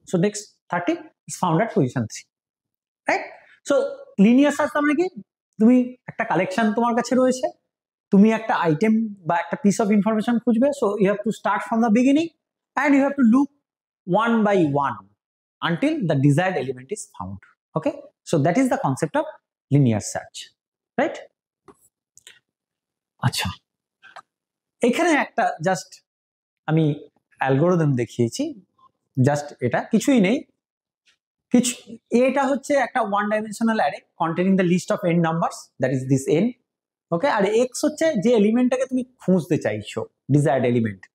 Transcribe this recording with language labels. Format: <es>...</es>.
<en>So next 30 is found at position 3, right?</en> <bn>So linear search মানে কি, তুমি একটা কালেকশন তোমার কাছে রয়েছে, তুমি একটা আইটেম বা একটা পিস অফ ইনফরমেশন খুঁজবে।</bn> <en>So you have to start from the beginning and you have to look one by one until the desired element is found. Okay, so that is the concept of linear search, right?</en> <bn>আচ্ছা, এখানে একটা just আমি algorithm দেখিয়েছি, just এটা কিছুই নেই, কিছু এটা হচ্ছে একটা one dimensional array</bn> <en>Containing the list of n numbers, that is this n।</en> <bn>Okay, আর x হচ্ছে যে এলিমেন্টটাকে তুমি খুঁজতে চাইছো, ডিজায়ার্ড এলিমেন্ট।</bn>